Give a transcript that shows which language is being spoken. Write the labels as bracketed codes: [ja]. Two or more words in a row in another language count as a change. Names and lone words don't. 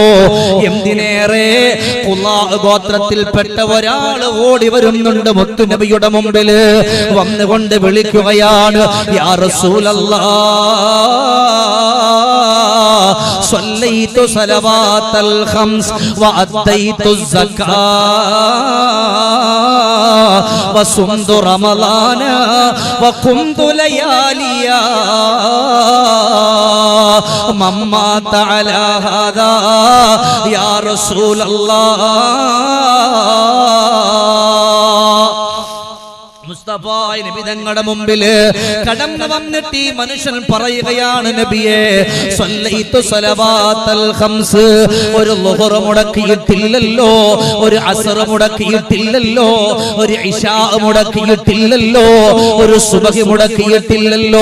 [ml] എന്തിനേറെ ഖുലാഅ് ഗോത്രത്തിൽപ്പെട്ട ഒരാൾ ഓടി വരുന്നുണ്ട് മുത്തുനബിയുടെ മുമ്പിൽ വന്നുകൊണ്ട് വിളിക്കുകയാണ്, യാ [ar] رسول الله، صليت الصلوات الخمس وأديت الزكاة وصمت رمضان وقمت لياليا من مات على هذا يا رسول الله. [ml] മുസ്തഫ നബി തങ്ങളുടെ മുമ്പിൽ കടന്നു വന്നിട്ട് ഈ മനുഷ്യൻ പറയുകയാണ്, നബിയേ, [ar] صليت الصلوات الخمس, [ml] ഒരു ളുഹർ മുടക്കിയിട്ടില്ലല്ലോ, ഒരു അസ്ർ മുടക്കിയിട്ടില്ലല്ലോ, ഒരു ഇശാ മുടക്കിയിട്ടില്ലല്ലോ, ഒരു സുബഹി മുടക്കിയിട്ടില്ലല്ലോ.